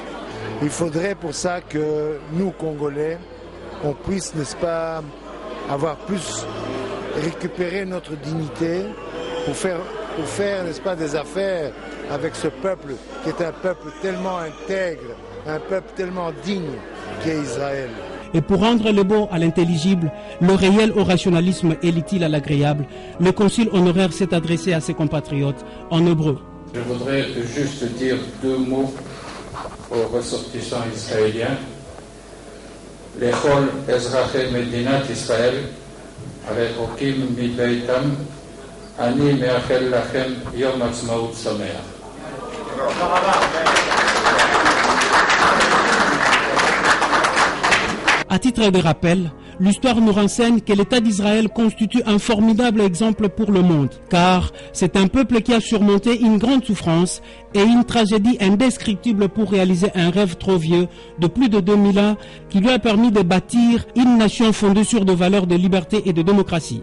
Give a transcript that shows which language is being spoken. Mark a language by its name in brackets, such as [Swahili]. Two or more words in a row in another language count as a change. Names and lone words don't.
[French] Il faudrait pour ça que nous, Congolais, on puisse, n'est-ce pas, avoir plus récupéré notre dignité pour faire, n'est-ce pas, des affaires avec ce peuple qui est un peuple tellement intègre, un peuple tellement digne qu'est Israël. Et pour rendre le beau à l'intelligible, le réel au rationalisme et l'utile à l'agréable, le consul honoraire s'est adressé à ses compatriotes en hébreu. Je voudrais juste dire 2 mots aux ressortissants israéliens. [Hebrew] לכל אזרחי מדינת ישראל, רחוקים מביתם, אני מאחל לכם יום העצמאות שמח. [French] À titre de rappel, l'histoire nous renseigne que l'État d'Israël constitue un formidable exemple pour le monde, car c'est un peuple qui a surmonté une grande souffrance et une tragédie indescriptible pour réaliser un rêve trop vieux de plus de 2000 ans qui lui a permis de bâtir une nation fondée sur des valeurs de liberté et de démocratie.